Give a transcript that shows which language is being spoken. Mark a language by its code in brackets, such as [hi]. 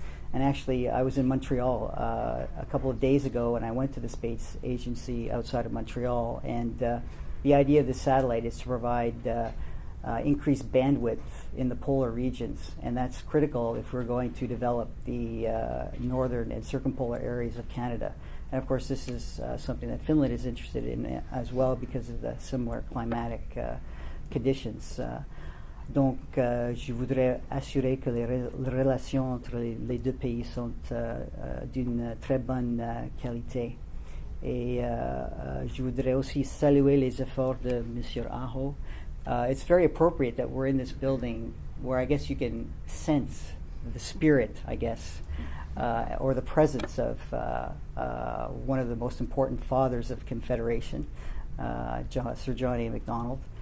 [en] And actually, I was in Montreal a couple of days ago, and I went to the Space Agency outside of Montreal, and the idea of this satellite is to provide increased bandwidth in the polar regions, and that's critical if we're going to develop the northern and circumpolar areas of Canada. And of course, this is something that Finland is interested in as well because of the similar climatic conditions. [fr] Donc, je voudrais assurer que les relations entre les deux pays sont d'une très bonne qualité. Et je voudrais aussi saluer les efforts de Monsieur Aho. [en] It's very appropriate that we're in this building where I guess you can sense the spirit, I guess, or the presence of one of the most important fathers of Confederation, Sir John A. Macdonald.